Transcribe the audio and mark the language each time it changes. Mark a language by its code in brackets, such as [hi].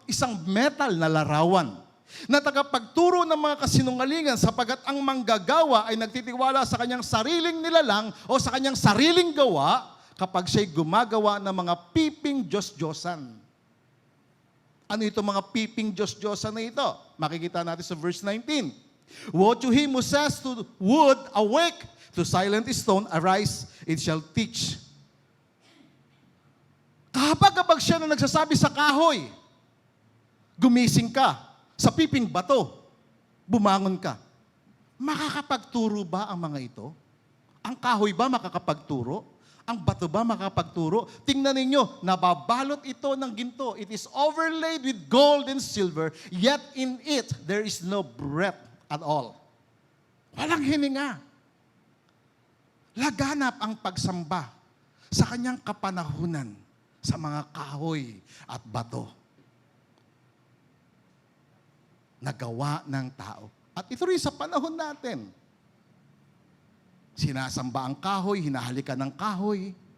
[tl] Isang metal na larawan na tagapagturo ng mga kasinungalingan sapagat ang manggagawa ay nagtitiwala sa kanyang sariling nilalang o sa kanyang sariling gawa kapag siya'y gumagawa ng mga piping Diyos-Diyosan. Ano itong mga piping Diyos-Diyosan na ito? Makikita natin sa verse 19. [en] Woe to him who says to wood, awake, to silent stone, arise, it shall teach. [tl] Kapag siya na nagsasabi sa kahoy, gumising ka, sa piping bato, bumangon ka. Makakapagturo ba ang mga ito? Ang kahoy ba makakapagturo? Ang bato ba makakapagturo? Tingnan ninyo, nababalot ito ng ginto. [en] It is overlaid with gold and silver, yet in it there is no breath at all. [tl] Walang hininga. Laganap ang pagsamba sa kanyang kapanahunan sa mga kahoy at bato na gawa ng tao. At ito rin sa panahon natin. Sinasamba ang kahoy, hinahalikan ng kahoy.